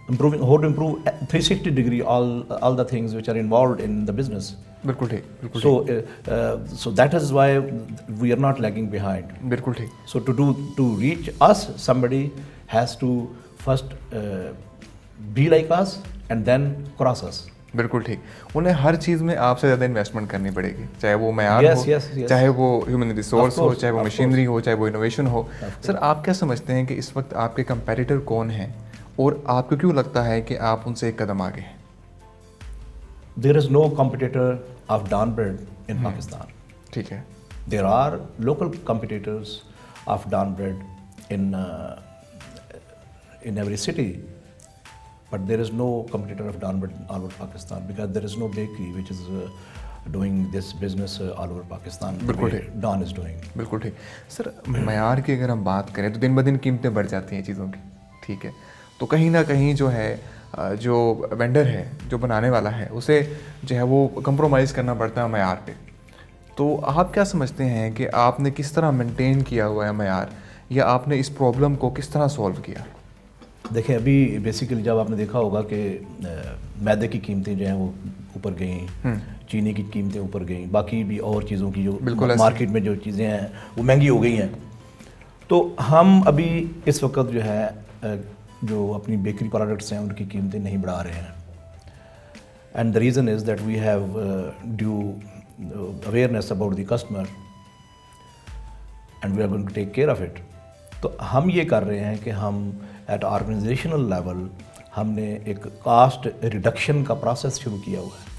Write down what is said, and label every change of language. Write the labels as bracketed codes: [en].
[en] Improving, how to improve 360 degree all the things which are involved in the business. [ur] بالکل ٹھیک, بالکل ٹھیک. [en] So that is why we are not lagging behind. [ur] بالکل ٹھیک. [en] So to reach us, somebody has to first be like us and then cross us. [ur] بالکل ٹھیک. انہیں ہر چیز میں آپ سے زیادہ انویسٹمنٹ کرنی پڑے گی, چاہے وہ معیار ہو, چاہے وہ ہیومن ریسورس ہو, چاہے وہ مشینری ہو, چاہے وہ انوویشن ہو. سر آپ کیا سمجھتے ہیں کہ اس وقت آپ کے کمپیٹیٹر کون ہیں اور آپ کو کیوں لگتا ہے کہ آپ ان سے ایک قدم آگے ہیں؟ [en] There is no competitor of Dawn Bread in Pakistan. [ur] ٹھیک ہے. [en] There are local competitors of Dawn Bread in every city, but there is no competitor of Dawn Bread all over Pakistan, because there is no bakery which is doing this business all over Pakistan. [ur] بالکل [en] Dawn is doing. [ur] بالکل ٹھیک. سر معیار کی اگر ہم بات کریں تو دن بدن قیمتیں بڑھ جاتی ہیں چیزوں کی, ٹھیک ہے, تو کہیں نہ کہیں جو ہے جو وینڈر ہے, جو بنانے والا ہے, اسے جو ہے وہ کمپرومائز کرنا پڑتا ہے معیار پہ. تو آپ کیا سمجھتے ہیں کہ آپ نے کس طرح مینٹین کیا ہوا ہے معیار, یا آپ نے اس پرابلم کو کس طرح سولو کیا؟ دیکھیں, ابھی بیسیکلی جب آپ نے دیکھا ہوگا کہ میدے کی قیمتیں جو ہیں وہ اوپر گئیں, چینی کی قیمتیں اوپر گئیں, باقی بھی اور چیزوں کی جو مارکیٹ میں جو چیزیں ہیں وہ مہنگی ہو گئی ہیں. تو ہم ابھی اس وقت جو ہے جو اپنی بیکری پروڈکٹس ہیں ان کی قیمتیں نہیں بڑھا رہے ہیں. [en] And the reason is that we have due awareness about the customer and we are going to take care of it. [ur] تو ہم یہ کر رہے ہیں کہ ہم ایٹ آرگنائزیشنل لیول ہم نے ایک کاسٹ ریڈکشن کا پروسیس شروع کیا ہوا ہے.